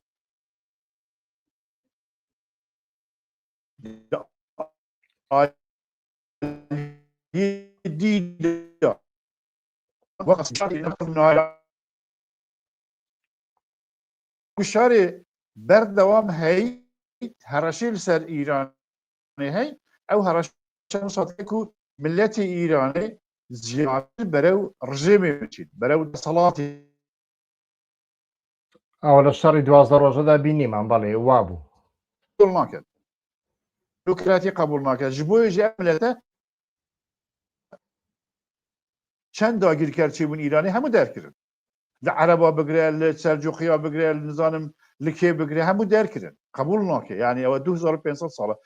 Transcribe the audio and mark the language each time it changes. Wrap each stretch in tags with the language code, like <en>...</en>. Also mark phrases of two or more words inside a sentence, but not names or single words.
<ku>گوشارê berdewam hey hereşê li ser İranê hey ew hereşa sate ku milletê İranê ziyadî berew rejimê biçîn, berew desalatê</ku> <ckb>ئەوە لە شەڕی 12 ڕۆژەدا بینیمان بەڵێ وا بوو</ckb> <ku>naket. Demokratî qebûl nake. Ji bo jî ev millete çend dagîrker çêbûn İranê hemû derkirin. Li Ereba bigire, li Selcuqiya bigire, li nizanim li kê bigire hemû derkirin. Qebûl nake. Yani ew 2500 sal e.</ku>